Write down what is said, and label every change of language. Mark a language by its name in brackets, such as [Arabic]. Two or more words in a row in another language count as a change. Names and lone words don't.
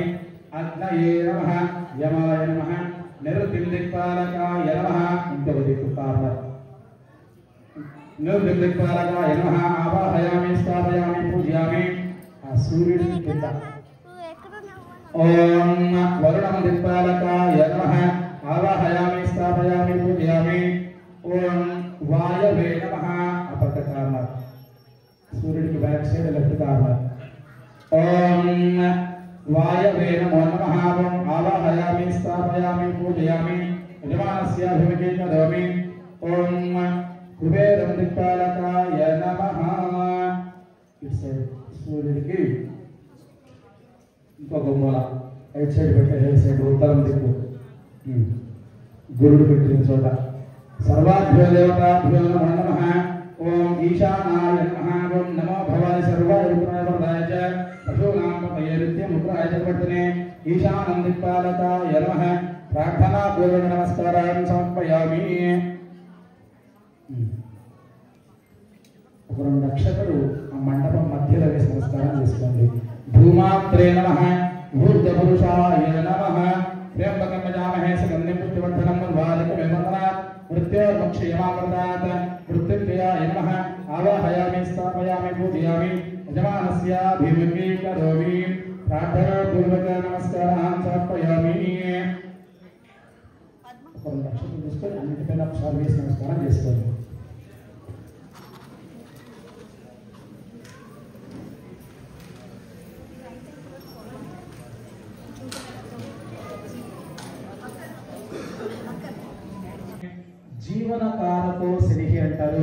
[Sanskrit] अग्नये नमः. यमाय नमः. निर्दिक्पालकाय नमः. [Telugu] ఇంకొక దిక్కు కార్నర్. [Sanskrit] निर्दिक्पालकाय नमः. आवाहयामि स्थापयामि पूजयामि. [Telugu] ఆ సూర్యుడి కింద. [Sanskrit] ॐ वरुणं दिक्पालकाय नमः. आवाहयामि स्थापयामि पूजयामि ओम वायवे नमः [English] upper corner [Hindi] सूर्य की [English] back side left corner [Sanskrit] ओम वायवे नमो नमः ओम आवाहयामि स्थापयामि पूजयामि यजमानस्याभिमुखे करोमि ओम कुबेरं दिक्पालकाय नमः इट्स [Hindi] सूर्य की [Telugu] ఇంకొక మూల [English] right side [Telugu] పెట్టే [English] right side [Telugu] ఉత్తరం దిక్కు గురుడు పెట్టిన చోట [Sanskrit] सर्वाभ्यो देवताभ्यो नमो नमः ॐ ईशानाय नमः ॐ नमो भवाय सर्वाय विघ्ननाय च पशूनां पतये नित्यं मुद्राय च पठने ईशानं दिक्पालकाय नमः प्रार्थना पूर्वक नमस्कारान्नि समर्पयामि. [Telugu] ఒక రెండు నక్షత్రాలు ఆ మండపం మధ్యలో వేసి నమస్కారం చేసుకోండి. [Sanskrit] धूमात्रे नमः भूतपुरुषाय नमः त्र्यंबकं यजामहे सुगन्धिं पुष्टिवर्धनं उर्वारुकमिव वन्दनात् मृत्योर्मुक्षयमामृतात् मृत्युञ्जयाय नमः आवाहयामि स्थापयामि पूजयामि यजमानस्याभिमुखे करोमि प्रार्थनापूर्वक नमस्कारान् समर्पयामि. [Telugu] ఒక నక్షత్రం తీసుకొని అన్నిటిపైన ఒకసారి వేసి నమస్కారం చేసుకోండి. జీవనకారతో శని అంటారు.